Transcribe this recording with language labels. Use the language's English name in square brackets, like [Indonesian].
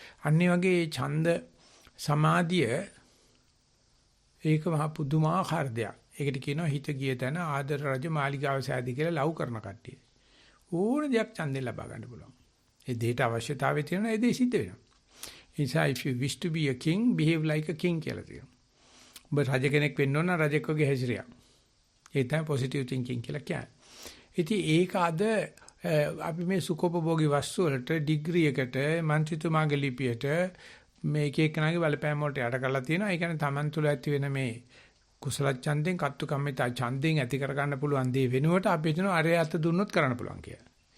[Sinhala] අන්නේ වගේ ඡන්ද සමාධිය ඒක මහ පුදුමාකාර දෙයක්. ඒකට කියනවා හිත ගිය තැන ආදර රජ මාලිගාව සෑදී කියලා ලව් කරන කට්ටිය. ඕන දෙයක් ඡන්දෙන් ලබා ගන්න පුළුවන්. ඒ දෙයට අවශ්‍යතාවය තියෙනවා ඒ දේ සිද්ධ වෙනවා. ඒ නිසා [English] if you wish to be a king behave like a king [Sinhala] කියලා තියෙනවා. ඔබ රජ කෙනෙක් වෙන්න ඕන රජෙක් වගේ හැසිරියක්. ඒ තමයි positive thinking කියලා කියන්නේ. ඉතින් ඒක අද අපි මේ සුඛෝපභෝගී වස්තු වලට ඩිග්‍රී එකට මන්ත්‍රීතුමාගේ ලිපියට මේ එක එකනාගේ බලපෑම වලට යට කරලා තියෙනවා. ඒ කියන්නේ Taman තුල ඇති වෙන මේ කුසල ඡන්දෙන් කත්තු කම්මිතා ඡන්දෙන් ඇති කර ගන්න පුළුවන් දේ වෙනුවට අපි හිතනවා අරය අත දුන්නොත් කරන්න පුළුවන් කියලා.